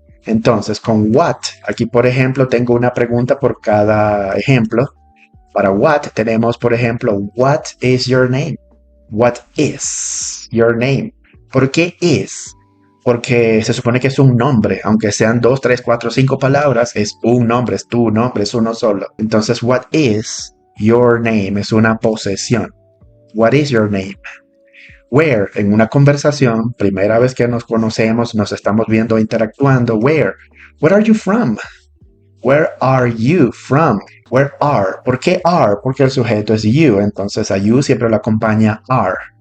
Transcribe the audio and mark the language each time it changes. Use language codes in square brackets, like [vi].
[es] Entonces, con what, aquí por ejemplo tengo una pregunta por cada ejemplo. Para what tenemos, por ejemplo, [en] what is your name? What is your name? [es] ¿Por qué [en] is? [es] Porque se supone que es un nombre, aunque sean 2, 3, 4, 5 palabras, es un nombre, es tu nombre, es uno solo. Entonces, [en] what is your name? [es] Es una posesión. [en] What is your name? [es] Where, en una conversación, primera vez que nos conocemos, nos estamos viendo interactuando. [en] Where are you from? Where are you from? Where are? [es] ¿Por qué [en] are? [es] Porque el sujeto es you, entonces a you siempre lo acompaña are.